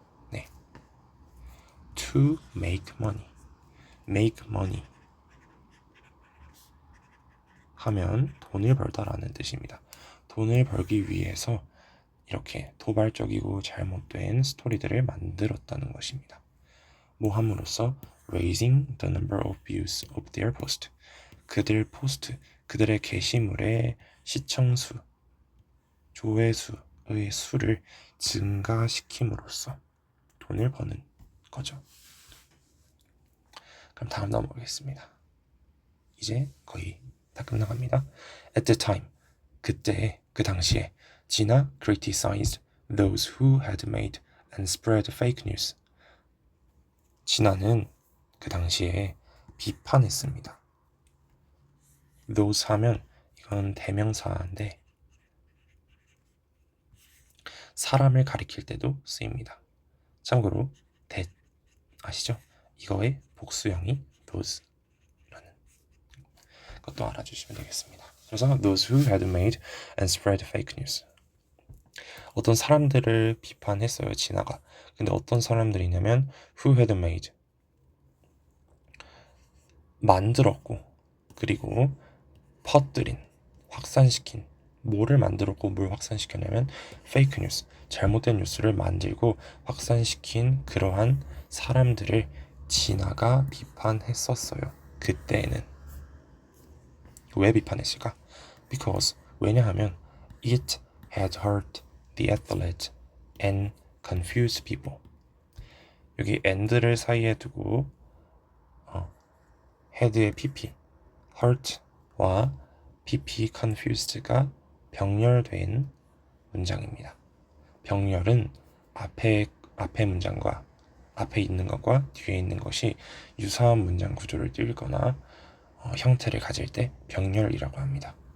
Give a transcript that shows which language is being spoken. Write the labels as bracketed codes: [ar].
[en] 네, to make money. [ko] make money 하면 돈을 벌다라는 뜻입니다. 돈을 벌기 위해서 이렇게 도발적이고 잘못된 스토리들을 만들었다는 것입니다. 뭐 함으로써 [en] raising the number of views of their post. [ko] 그들 포스트, 그들의 게시물의 시청수, 조회수의 수를 증가시킴으로써 돈을 버는 거죠. 그럼 다음 넘어가겠습니다. 이제 거의 다 끝나갑니다. [en] At the time, [ko] 그때, 그 당시에 [en] 진아 criticized those who had made and spread fake news. [ko] 진아는 그 당시에 비판했습니다. those 하면 이건 대명사인데 사람을 가리킬 때도 쓰입니다. 참고로 that 아시죠? 이거의 복수형이 those라는 것도 알아주시면 되겠습니다. [en] 그래서 those who had made and spread fake news. [ko] 어떤 사람들을 비판했어요, 진아가. 근데 어떤 사람들이냐면 [en] who had made [ko] 만들었고 그리고 퍼뜨린 확산시킨 뭐를 만들었고 뭘 확산시켰냐면 fake news 잘못된 뉴스를 만들고 확산시킨 그러한 사람들을 진아가 비판했었어요. 그때는 왜 비판했을까? [en] Because [ko] 왜냐하면 [en] it had hurt the athlete and confused people. [ko] 여기 and를 사이에 두고 had의 pp, hurt와 pp confused가 병렬된 문장입니다. 병렬은 앞에 문장과 앞에 있는 것과 뒤에 있는 것이 유사한 문장 구조를 띄거나 형태를 가질 때 병렬이라고 합니다.